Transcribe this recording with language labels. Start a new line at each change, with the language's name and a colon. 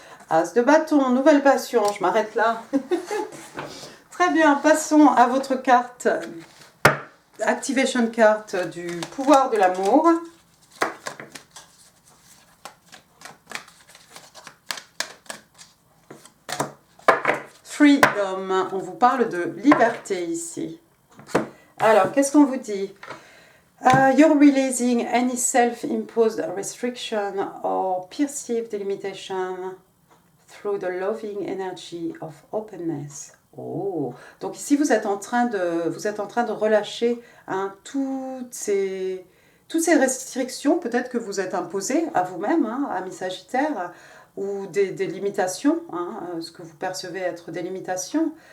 French: As de bâton, nouvelle passion, je m'arrête là. Très bien, passons à votre carte, Activation Card du pouvoir de l'amour. Freedom, on vous parle de liberté ici. Alors, qu'est-ce qu'on vous dit?
English: You're releasing any self-imposed restriction or perceived limitation through the loving energy of openness.
French: Oh, donc ici vous êtes en train de relâcher, hein, toutes ces restrictions peut-être que vous êtes imposées à vous-même, hein, ami Sagittaire, ou des limitations, hein, ce que vous percevez être des limitations.